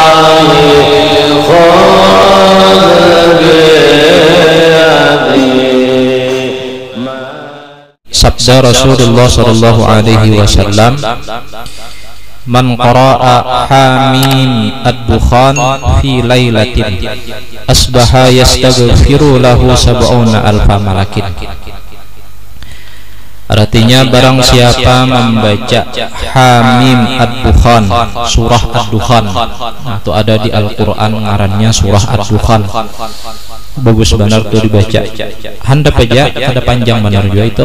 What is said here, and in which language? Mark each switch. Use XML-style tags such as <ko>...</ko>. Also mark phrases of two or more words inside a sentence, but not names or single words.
<ar>sabda رسول الله صلى الله عليه وسلم من قرأ حم الدخان في ليلة أصبح يستغفر له سبعون ألف ملك.</ar> <bjn>Artinya barang siapa membaca</bjn> <ar>حم الدخان, سورة الدخان,</ar> <bjn>itu ada di Al-Quran ngarannya</bjn> <ar>سورة الدخان.</ar> <bjn>Bagus benar tuh dibaca. Handap aja, ada panjang benar juga itu.</bjn>